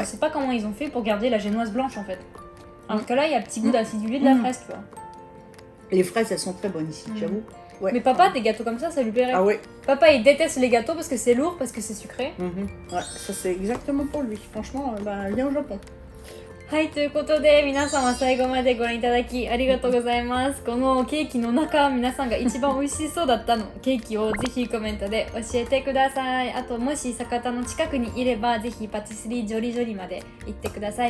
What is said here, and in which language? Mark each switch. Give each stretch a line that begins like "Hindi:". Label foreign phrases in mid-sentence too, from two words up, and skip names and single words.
French: Je sais pas comment ils ont fait pour garder la génoise blanche en fait. Alors que là, il y a un petit goût d'acidulé de la fraise, tu vois. Les fraises, elles sont très bonnes ici, j'avoue. Ouais. Mais papa, des gâteaux comme ça lui plairait. Ah ouais. Papa, il déteste les gâteaux parce que c'est lourd, parce que c'est sucré. Ouais, ça c'est exactement pour lui. Franchement, viens au Japon.
Japanese: はい、ということで皆様最後までご覧いただきありがとうございます。このケーキの中、皆さんが一番美味しそうだったのケーキをぜひコメントで教えてください。あともし酒田の近くにいればぜひパティスリージョリジョリまで行ってください。